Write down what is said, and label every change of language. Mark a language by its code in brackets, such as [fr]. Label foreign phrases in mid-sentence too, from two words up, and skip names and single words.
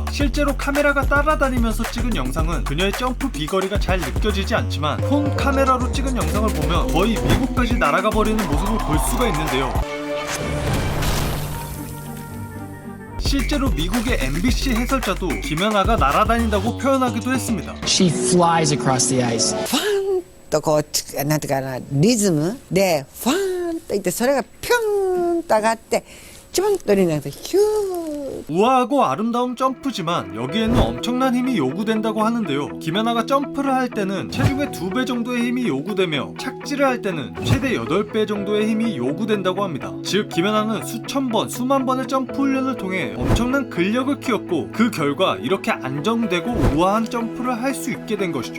[ko] 실제로 카메라가 따라다니면서 찍은 영상은 그녀의 점프 비거리가 잘 느껴지지 않지만 폰 카메라로 찍은 영상을 보면 거의 미국까지 날아가 버리는 모습을 볼 수가 있는데요. 실제로 미국의 MBC 해설자도 김연아가 날아다닌다고 표현하기도 했습니다. [en] She flies across the ice. [ja] とこうなんていうかなリズムでファーンといってそれがピュンと上がってちょんとになってヒュー [ko] 우아하고 아름다운 점프지만 여기에는 엄청난 힘이 요구된다고 하는데요. 김연아가 점프를 할 때는 체중의 2배 정도의 힘이 요구되며 착지를 할 때는 최대 8배 정도의 힘이 요구된다고 합니다. 즉 김연아는 수천 번, 수만 번의 점프 훈련을 통해 엄청난 근력을 키웠고 그 결과 이렇게 안정되고 우아한 점프를 할 수 있게 된 것이죠.